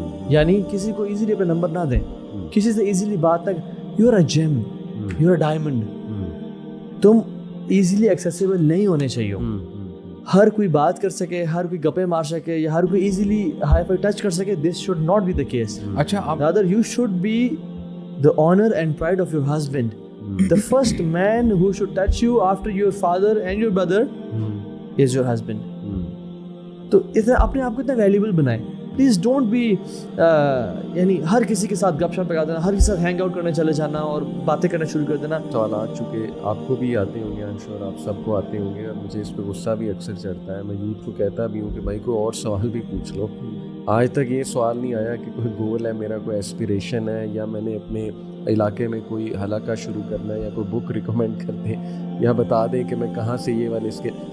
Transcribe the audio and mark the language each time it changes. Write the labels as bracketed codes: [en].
[ur] یعنی کسی کو ایزیلی اپنا نمبر نہ دیں, کسی سے ایزیلی بات نہ, [en] you are a gem, you are a diamond, [ur] تم ایزیلی ایکسیسیبل نہیں ہونے چاہیے. ہر کوئی بات کر سکے, ہر کوئی گپے مار سکے, یا ہر کوئی ایزیلی ہائی فائی ٹچ کر سکے. [en] This should not be the case. [ur] اچھا, [en] Rather you should be the honor and pride of your husband. The first man who should touch you after your father and your brother is your husband. [ur] تو اپنے آپ کو اتنا valuable بنائیں. [en] please don't be [ur] یعنی ہر کسی کے ساتھ گپ شپ لگا دینا, ہر کسی کے ساتھ ہینگ آؤٹ کرنے چلے جانا اور باتیں کرنا شروع کر دینا. سوالات چونکہ آپ کو بھی آتے ہوں گے, [en] I am sure [ur] آپ سب کو آتے ہوں گے, اور مجھے اس پہ غصہ بھی اکثر چڑھتا ہے. میں یوتھ کو کہتا بھی ہوں کہ بھائی کوئی اور سوال بھی پوچھ لو. آج تک یہ سوال نہیں آیا کہ کوئی گول ہے میرا, کوئی ایسپیریشن ہے, یا میں نے اپنے علاقے میں کوئی حلقہ شروع کرنا ہے, یا کوئی بک ریکمینڈ کر دیں, یا بتا دیں کہ میں کہاں سے یہ والے اس کے.